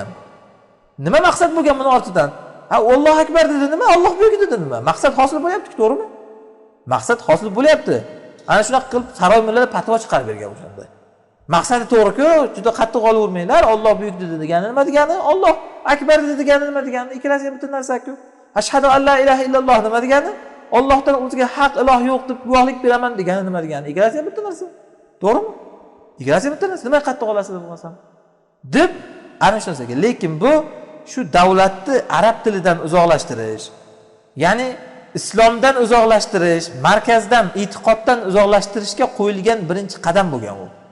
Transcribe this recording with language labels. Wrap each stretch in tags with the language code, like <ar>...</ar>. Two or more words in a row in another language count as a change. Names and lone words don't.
<uz>Nima maqsad bo'lgan buni ortidan? Ha,</uz> <ar>الله أكبر</ar> <uz>dedi nima? Alloh buyuk dedi nima? Maqsad hosil bo'lyapti, to'g'rimi? Maqsad hosil bo'lyapti. Ana shunaqa qilib saroy mullari fatvo chiqarib bergan o'shanda. Maqsadi to'g'ri-ku, juda qattiq olavermanglar. Alloh buyuk dedi degani nima degani?</uz> <ar>الله أكبر</ar> <uz>dedi degani nima degani? Ikkalasi ham bitta narsa-ku.</uz> <ar>أشهد أن لا إله إلا الله nima degani?</ar> <uz>Allohdan o'ziga haq iloh yo'q deb guvohlik beraman degani nima degani? Igrasi ham bitta narsa. To'g'rimi? Igrasi bitta narsa. Nima qattiq olasiz bo'lmasam? Deb ana shu narsaga. Lekin bu shu davlatni arab tilidan uzoqlashtirish, ya'ni islomdan uzoqlashtirish, markazdan, e'tiqoddan uzoqlashtirishga qo'yilgan birinchi qadam bo'lgan u.</uz>